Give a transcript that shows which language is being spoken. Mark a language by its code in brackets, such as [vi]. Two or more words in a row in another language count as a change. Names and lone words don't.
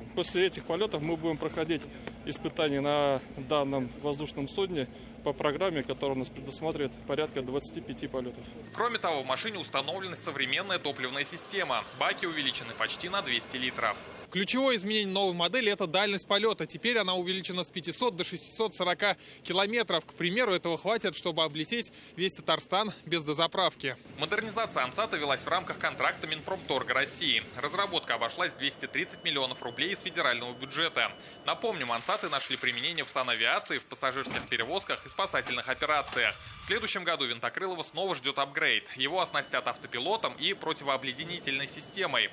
[ru] После этих полетов мы будем проходить испытания на данном воздушном судне по программе, которая у нас предусматривает порядка 25 полетов. Кроме того, в машине установлена современная топливная система. Баки увеличены почти на 200 литров. Ключевое изменение новой модели – это дальность полета. Теперь она увеличена с 500 до 640 километров. К примеру, этого хватит, чтобы облететь весь Татарстан без дозаправки. Модернизация «Ансата» велась в рамках контракта Минпромторга России. Разработка обошлась в 230 миллионов рублей из федерального бюджета. Напомним, «Ансаты» нашли применение в санавиации, в пассажирских перевозках и спасательных операциях. В следующем году Винтокрылова снова ждет апгрейд. Его оснастят автопилотом и противообледенительной системой.